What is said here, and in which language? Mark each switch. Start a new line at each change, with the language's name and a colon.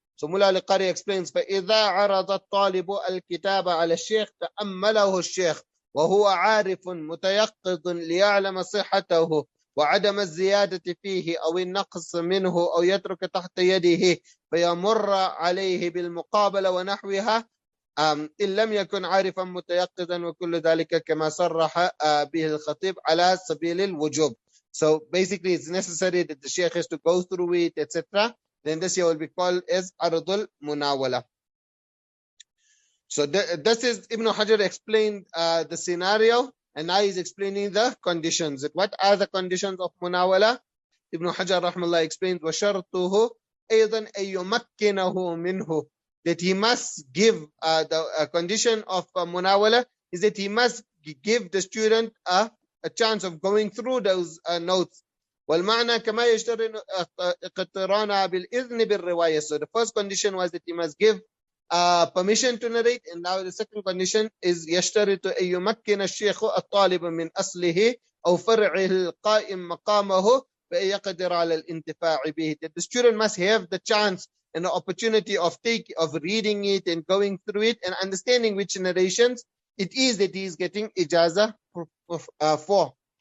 English: So Mullah al-Qari explains,
Arabic: فَإِذَا عَرَضَ الطَّالِبُ الْكِتَابَ عَلَى الشيخ تأمله الشيخ وهو عارف متيقظ ليعلم صحته وعدم الزيادة فيه أو النقص منه أو يترك تحت يده فيمر عليه بالمقابلة ونحوها إن لم يكن عارفا متيقظا وكل ذلك كما صرح به الخطيب على سبيل الوجوب.
English: So basically it's necessary that the sheikh has to go through it, etc. Then this year will be called as Ardul Munawala. So this is Ibn Hajar explained the scenario, and now he's explaining the conditions. What are the conditions of Munawala? Ibn Hajar rahmallah explains,
Arabic: وَشَرْطُهُ أَيْضًا أَن يُمَكِّنَهُ مِنْهُ.
English: That he must give, the condition of Munawala is that he must give the student a chance of going through those notes.
Arabic: والمعنى كما يشترط اقترانها بالإذن بالرواية.
English: So the first condition was that he must give permission to narrate, and now the second condition is
Arabic: يشترط أن يمكن الشيخ الطالب من أصله أو فرعه القائم مقامه فيقدر على الانتفاع به.
English: That the student must have the chance and the opportunity of reading it and going through it and understanding which narrations it is that he is getting ijazah for.